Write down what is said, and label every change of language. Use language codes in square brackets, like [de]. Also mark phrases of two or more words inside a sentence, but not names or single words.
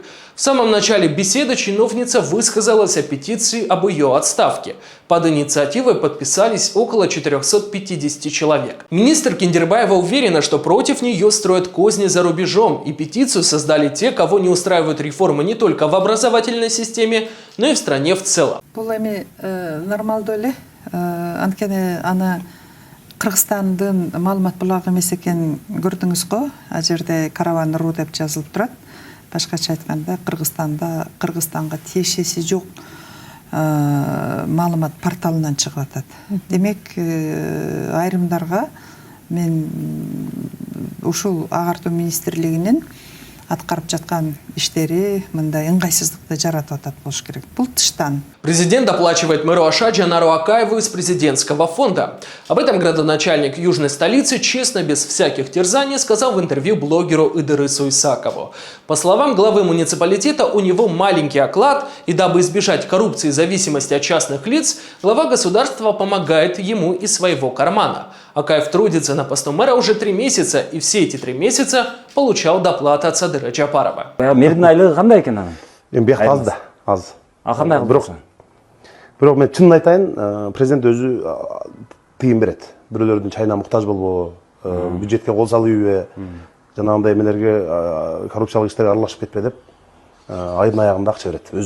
[ru] В самом начале беседы чиновница высказалась о петиции об ее отставке. Под инициативой подписались около 450 человек. Министр Киндербаева уверена, что против нее строят козни за рубежом, и петицию создали те, кого не устраивают реформы не только в образовательной системе, но и в стране в целом. [ky] Кыргызстандын маалымат булагы эмес экенин көрдүңүз го. А жерде караван ру деп жазылып турат. Башкача айтканда Кыргызстанга тиешеси жок маалымат порталынан чыгып атат. Демек, айрымдарга мен ушул агартуу министрлигинин аткарып жаткан иштери мындай ыңгайсыздыкты жаратып атат болуш керек. Бул тыштан. [ru] Президент оплачивает мэру Аша Джанару Акаеву из президентского фонда. Об этом градоначальник южной столицы честно, без всяких терзаний, сказал в интервью блогеру Идырысу Исакову. По словам главы муниципалитета, у него маленький оклад, и дабы избежать коррупции и зависимости от частных лиц, глава государства помогает ему из своего кармана. Акаев трудится на посту мэра уже 3 месяца, и все эти 3 месяца получал доплаты от Садыра Джапарова. [ky] Бирок мен чынын айтайын, президент өзү тыйын берет. Бирөөлөрдүн чайына муктаж болбоо, бюджетке кол салуу, жанагындай эмелерге, коррупциялык иштерге аралашып кетпе деп, айдын аягында акча берет өзү.